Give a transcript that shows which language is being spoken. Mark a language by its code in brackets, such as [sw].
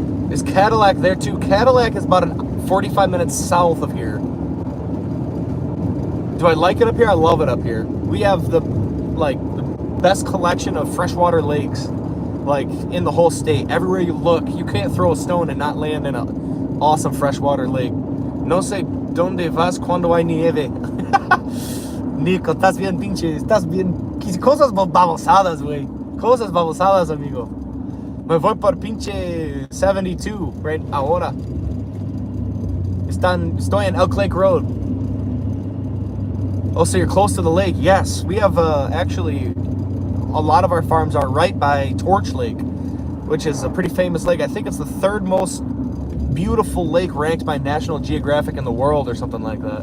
[en] Is Cadillac there too? Cadillac is about 45 minutes south of here. Do I like it up here? I love it up here. We have the best collection of freshwater lakes in the whole state. Everywhere you look, you can't throw a stone and not land in an awesome freshwater lake. [es] No sé dónde vas cuando hay nieve. Nico, estás bien pinche, estás bien. Cosas babosadas, güey. Cosas babosadas, amigo. Me voy por pinche 72 [en] right [es] ahora. Estoy in Elk Lake Road. [en] Oh, so you're close to the lake? Yes, we have actually a lot of our farms are right by Torch Lake, which is a pretty famous lake. I think it's the 3rd most beautiful lake ranked by National Geographic in the world or something like that.